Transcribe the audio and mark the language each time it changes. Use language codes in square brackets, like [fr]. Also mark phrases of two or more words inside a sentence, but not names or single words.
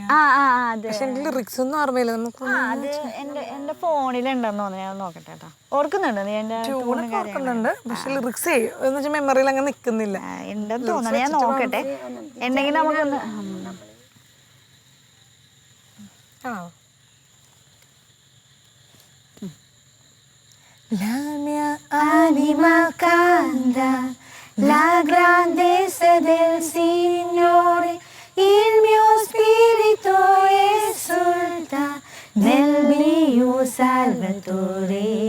[ml] പക്ഷെ എനിക്ക് ലിറിക്സ് ഒന്നും ഓർമ്മയില്ല. നമുക്ക് എന്റെ ഫോണിലുണ്ടെന്ന് തോന്നുന്നു. ഞാൻ നോക്കട്ടെ കേട്ടോ. ഓർക്കുന്നുണ്ടോ നീ എൻ്റെ ട്യൂണൊക്കെ ഓർക്കുന്നുണ്ട്, പക്ഷെ ലിറിക്സ് എന്ന് വെച്ചാൽ മെമ്മറിയിൽ അങ്ങനെ നിൽക്കുന്നില്ല. ഉണ്ടെന്ന് തോന്നണം, ഞാൻ നോക്കട്ടെ ഉണ്ടെങ്കിൽ നമുക്കൊന്ന്. ആണോ? [it] La mia anima canta la grandezza del Signore, il mio spirito esulta nel mio Salvatore.